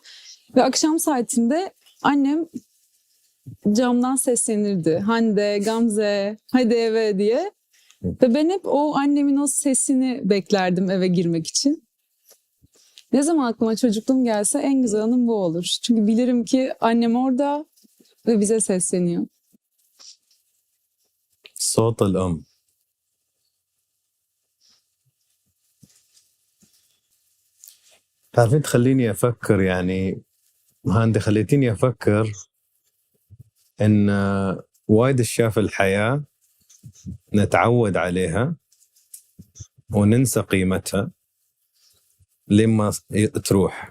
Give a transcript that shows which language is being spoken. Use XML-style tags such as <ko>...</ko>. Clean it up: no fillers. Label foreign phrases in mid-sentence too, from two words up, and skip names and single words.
<tr>Ve akşam saatinde annem camdan seslenirdi. Hande, Gamze, hadi eve diye. Ve ben hep o annemin o sesini beklerdim eve girmek için. Ne zaman aklıma çocukluğum gelse en güzel anım bu olur. Çünkü bilirim ki annem orada ve bize sesleniyor.</tr> <ar>صوت الأم. تعرفين تخليني أفكر يعني هاندي خليتيني أفكر إن وايد أشياء في الحياة نتعود عليها وننسى قيمتها لما تروح.</ar>